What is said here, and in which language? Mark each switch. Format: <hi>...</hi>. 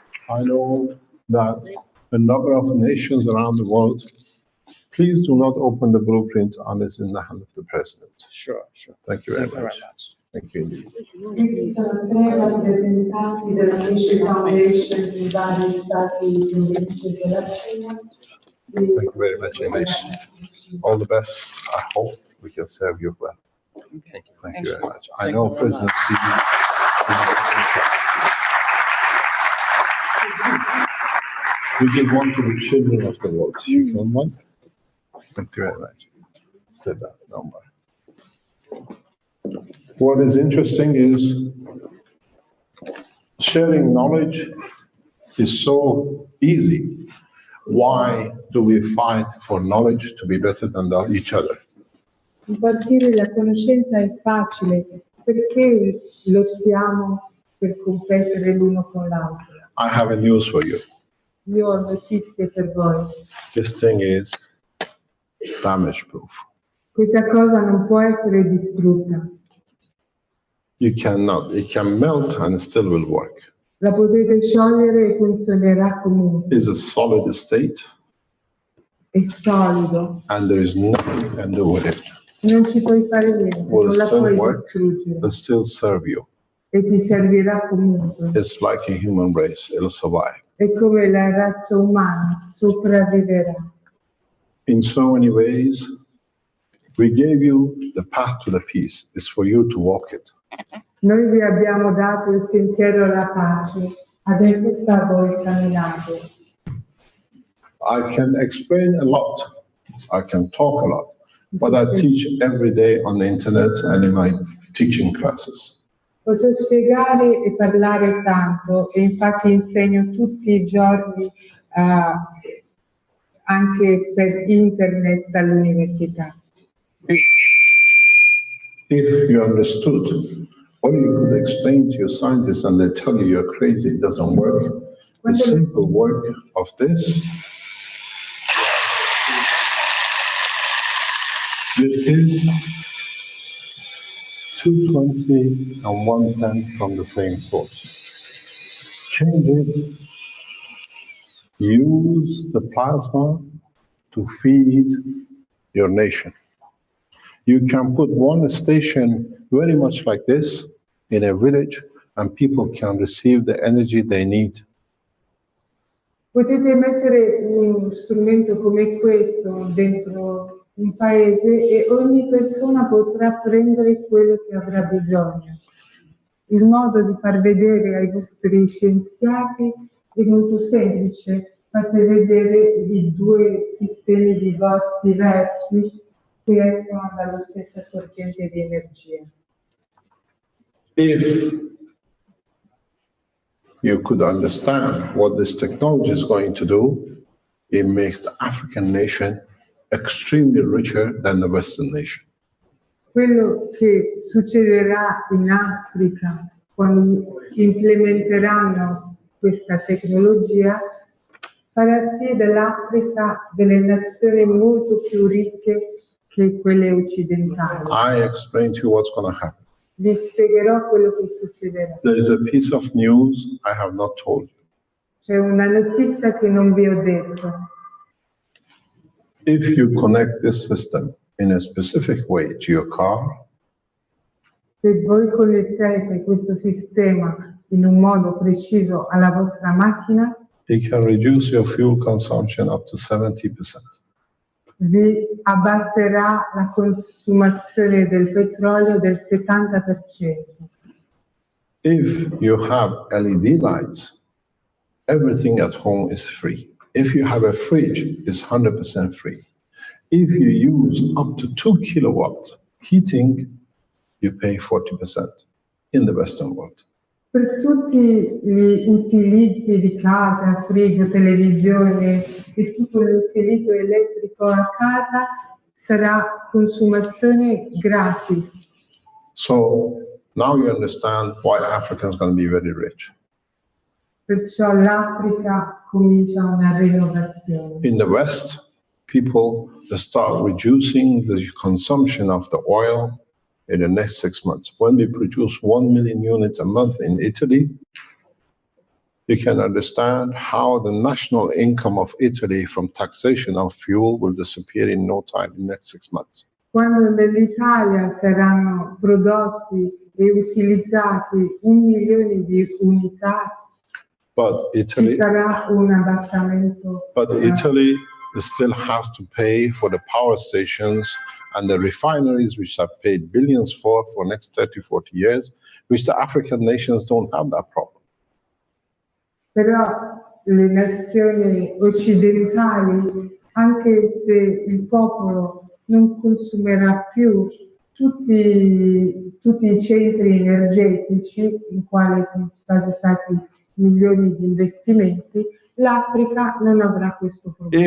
<en>I know that a number of nations around the world, please do not open the blueprint unless in the hand of the president. Sure, sure. Thank you very Thank you much. very much. Thank you indeed.</en> <it>Questi sono 3 rappresentanti della Keshe Foundation in vari stati della Cina.</it> <en>Thank you very much indeed. All the best. I hope we can serve you well. Thank you. Thank you very much. I Thank know you very much. President Xi. We give 1 to the children of the world. You want 1? Thank you very much. Said that number. What is interesting is sharing knowledge is so easy. Why do we fight for knowledge to be better than each other?</en> <it>Impartire la conoscenza è facile, perché lottiamo per competere l'uno con l'altro?</it> <en>I have a news for you.</en> <it>Io ho notizie per voi.</it> <en>This thing is damage proof.</en> <it>Questa cosa non può essere distrutta.</it> <en>You cannot, it can melt and it still will work.</en> <it>La potete sciogliere e funzionerà comunque.</it> <en>It's a solid state</en> <it>È solido.</it> <en>and there is nothing you can do with it.</en> <it>Non ci puoi fare niente,</it> <en>Will</en> <it>non la</it> <en>still</en> <it>puoi</it> <en>work,</en> <it>distruggere.</it> <en>will still serve you.</en> <it>E ti servirà comunque.</it> <en>It's like a human race, it'll survive.</en> <it>È come la razza umana, sopravviverà.</it> <en>In so many ways, we gave you the path to the peace. It's for you to walk it.</en> <it>Noi vi abbiamo dato il sentiero alla pace, adesso sta a voi camminare.</it> <en>I can explain a lot, I can talk a lot, but I teach every day on the internet and in my teaching classes.</en> <it>Posso spiegare e parlare tanto e infatti insegno tutti i giorni anche per internet all'università.</it> <en>If you understood, or you could explain to your scientists and they tell you you're crazy, it doesn't work, the simple work of this is 220 and 110 from the same source. Change it, use the plasma to feed your nation. You can put one station very much like this in a village and people can receive the energy they need.</en> <it>Potete mettere uno strumento come questo dentro un paese e ogni persona potrà prendere quello che avrà bisogno. Il modo di far vedere ai vostri scienziati è molto semplice. Fate vedere i due sistemi di watt diversi che escono dalla stessa sorgente di energia.</it> <en>If you could understand what this technology is going to do, it makes the African nation extremely richer than the Western nation.</en> <it>Quello che succederà in Africa quando implementeranno questa tecnologia farà sì dell'Africa delle nazioni molto più ricche che quelle occidentali.</it> <en>I explain to you what's going to happen.</en> <it>Vi spiegherò quello che succederà.</it> <en>There is a piece of news I have not told you.</en> <it>C'è una notizia che non vi ho detto.</it> <en>If you connect this system in a specific way to your car,</en> <it>Se voi connettete questo sistema in un modo preciso alla vostra macchina,</it> <en>it can reduce your fuel consumption up to 70%.</en> <it>vi abbasserà la consumazione del petrolio del 70%.</it> <en>If you have LED lights, everything at home is free. If you have a fridge, it's 100% free. If you use up to 2 kilowatts heating, you pay 40% in the Western world.</en> <it>Per tutti gli utilizzi di casa, frigo, televisione e tutto l'utilizzo elettrico a casa sarà consumazione gratis.</it> <en>So now you understand why Africa is going to be very rich.</en> <it>Perciò l'Africa comincia una rinnovazione.</it> <en>In the West, people start reducing the consumption of the oil in the next 6 months. When we produce 1 million units a month in Italy, you can understand how the national income of Italy from taxation of fuel will disappear in no time, in the next 6 months.</en> <it>Quando nell'Italia saranno prodotti e utilizzati 1 milione di unità,</it> <en>But</en> <it>ci</it> <en>Italy,</en> <it>sarà un abbassamento.</it> <en>Italy still has to pay for the power stations and the refineries, which have paid billions for next 30, 40 years, which the African nations don't have that problem.</en> <it>Però le nazioni occidentali, anche se il popolo non consumerà più tutti i centri energetici in quali sono stati milioni di investimenti, l'Africa non avrà questo problema.</it>